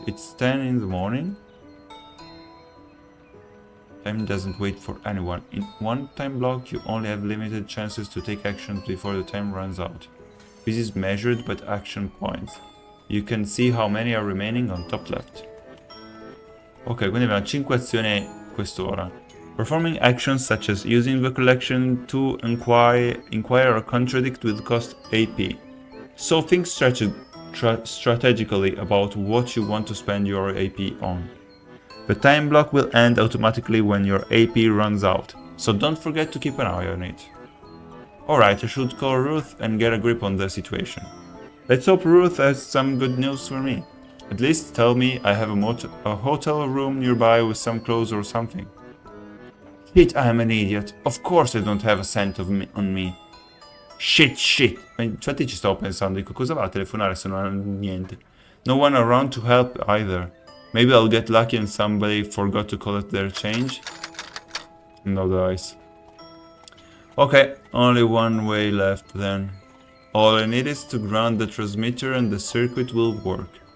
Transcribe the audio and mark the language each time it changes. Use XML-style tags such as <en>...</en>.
<en>It's 10 in the morning. Time doesn't wait for anyone. In one time block, you only have limited chances to take action before the time runs out. This is measured by action points. You can see how many are remaining on top left.</en> <it>Ok, quindi abbiamo 5 azioni quest'ora.</it> <en>Performing actions such as using the collection to inquire or contradict will cost AP. So think strategically about what you want to spend your AP on. The time block will end automatically when your AP runs out, so don't forget to keep an eye on it. Alright, I should call Ruth and get a grip on the situation. Let's hope Ruth has some good news for me. At least tell me I have a hotel room nearby with some clothes or something. Shit, I am an idiot. Of course I don't have a cent on me. Shit.</en> <it>Infatti ci stavo pensando, dico cosa va a telefonare se non ha niente.</it> <en>No one around to help either. Maybe I'll get lucky and somebody forgot to collect their change. No dice. Okay, only one way left then. All I need is to ground the transmitter and the circuit will work.</en>